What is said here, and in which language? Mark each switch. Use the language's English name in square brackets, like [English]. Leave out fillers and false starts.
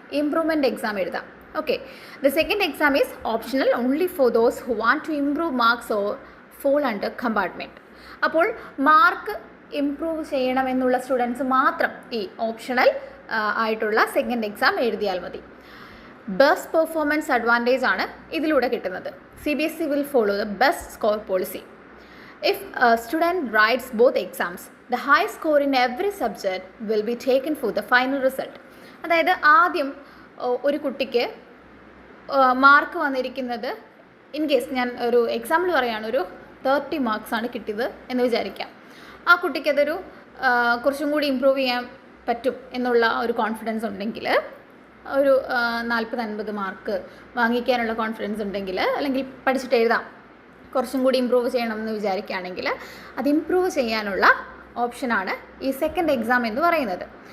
[Malayalam] Improvement exam എഴുതാം. [English] Okay, the second exam is optional only for those who want to improve marks or fall under compartment. [Malayalam] അപ്പോൾ mark improve ചെയ്യണമെന്നുള്ള students മാത്രം ഈ optional ആയിട്ടുള്ള second exam എഴുതിയാൽ മതി. Best performance advantage ആണ് ഇതിലൂടെ കിട്ടുന്നത്. [English] CBSE will follow the best score policy. If a student writes both exams, the high score in every subject will be taken for the final result. [Malayalam] അതായത് ആദ്യം ഒരു കുട്ടിക്ക് mark വന്നിരിക്കുന്നത്, ഇൻ കേസ് ഞാൻ ഒരു എക്സാമ്പിൾ പറയുകയാണ്, ഒരു 30 മാർക്സ് ആണ് കിട്ടിയത് എന്ന് വിചാരിക്കാം. ആ കുട്ടിക്കതൊരു കുറച്ചും കൂടി ഇമ്പ്രൂവ് ചെയ്യാൻ പറ്റും എന്നുള്ള ഒരു കോൺഫിഡൻസ് ഉണ്ടെങ്കിൽ, ഒരു 40-50 മാർക്ക് വാങ്ങിക്കാനുള്ള കോൺഫിഡൻസ് ഉണ്ടെങ്കിൽ, അല്ലെങ്കിൽ പഠിച്ചിട്ട് എഴുതാം, കുറച്ചും കൂടി ഇമ്പ്രൂവ് ചെയ്യണം എന്ന് വിചാരിക്കുകയാണെങ്കിൽ അത് ഇമ്പ്രൂവ് ചെയ്യാനുള്ള ഓപ്ഷനാണ് ഈ സെക്കൻഡ് എക്സാം എന്ന് പറയുന്നത്.